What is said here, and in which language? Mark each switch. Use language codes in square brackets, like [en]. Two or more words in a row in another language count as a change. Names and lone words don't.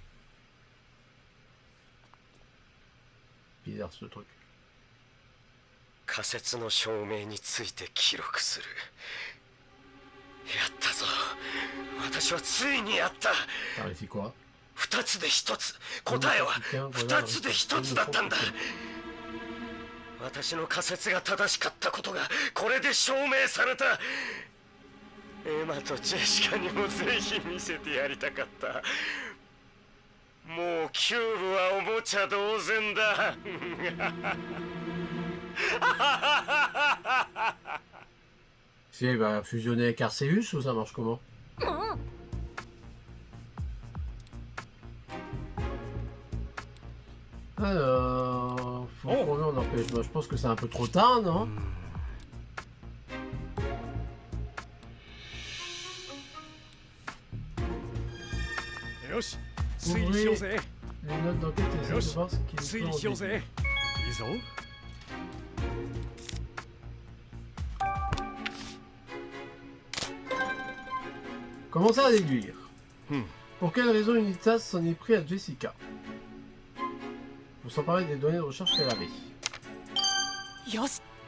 [fr] Bizarre ce truc. [ja] 仮説の証明について記録する。やったぞ。私はついにやった。 [fr] T'as réussi quoi? [ja] 二つで一つ。答えは二つで一つだったんだ。私の仮説が正しかったことがこれで証明された。エマとジェシカにもぜひ見せてやりたかった。もうキューブはおもちゃ同然だ。 [fr] Si elle va fusionner avec Arceus ou ça marche comment? Alors, faut combien on empêche? Moi, je pense que c'est un peu trop tard, non? [ja] Yoshi, 推理しようぜ。 [fr] Les notes d'enquête et essayer de voir ce qu'il [ja] 推 [fr] peut [ja] 理 [fr] en [ja] しようぜ。いいぞ。 [fr] Commencer à déduire. Hmm. Pour quelle raison Unitas s'en est pris à Jessica? Pour s'emparer des données de recherche qu'elle avait. [ja] よし